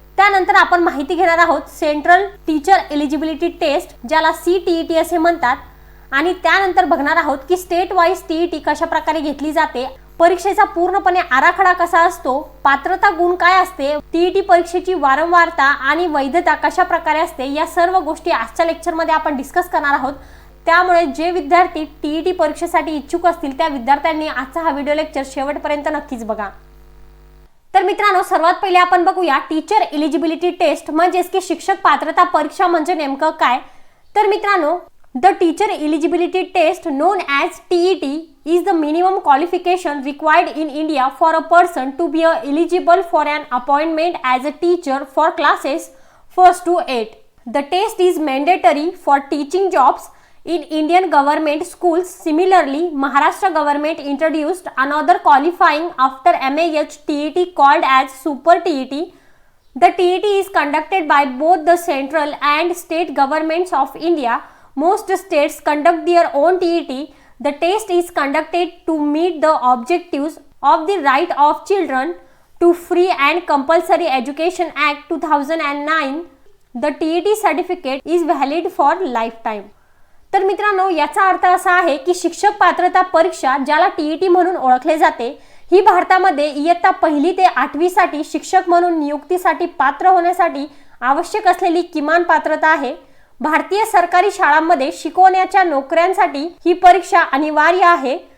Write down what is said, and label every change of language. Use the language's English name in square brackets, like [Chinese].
[Marathi] त्यानंतर आपण माहिती घेणार आहोत सेंट्रल टीचर एलिजिबिलिटी टेस्ट, ज्याला सीटीईटी असे म्हणतात, आणि त्यानंतर बघणार आहोत की स्टेट वाईज टीईटी कशा प्रकारे घेतली जाते, परीक्षेचा पूर्णपणे आराखडा कसा असतो, पात्रता गुण काय असते, टीईटी परीक्षेची वारंवारता आणि वैधता कशा प्रकारे असते, या सर्व गोष्टी आजच्या लेक्चर मध्ये आपण डिस्कस करणार आहोत। त्यामुळे जे विद्यार्थी टीईटी परीक्षेसाठी इच्छुक असतील त्या विद्यार्थ्यांनी आजचा हा व्हिडिओ लेक्चर शेवटपर्यंत नक्कीच बघा। तर मित्रांनो, सर्वात पहिले आपण बघूया टीचर एलिजिबिलिटी टेस्ट म्हणजे की शिक्षक पात्रता परीक्षा म्हणजे नेमकं काय। तर मित्रांनो, [English] The teacher eligibility test known as TET is the minimum qualification required in India for a person to be eligible for an appointment as a teacher for classes 1st to 8. The test is mandatory for teaching jobs in Indian government schools. Similarly, Maharashtra government introduced another qualifying after MAH TET called as Super TET. The TET is conducted by both the central and state governments of India. Most states conduct their own TET. The test is conducted to meet the objectives of the Right of Children to Free and Compulsory Education Act 2009. The TET certificate is valid for lifetime. [Marathi] तर मित्रांनो, याचा अर्थ असा आहे की शिक्षक पात्रता परीक्षा, ज्याला टीईटी म्हणून ओळखले जाते, ही भारतामध्ये इयत्ता 1ली ते 8वी साठी शिक्षक म्हणून नियुक्तीसाठी पात्र होण्यासाठी आवश्यक असलेली किमान पात्रता आहे। भारतीय सरकारी शाळांमध्ये शिकवण्याच्या नोकऱ्यांसाठी ही परीक्षा अनिवार्य आहे।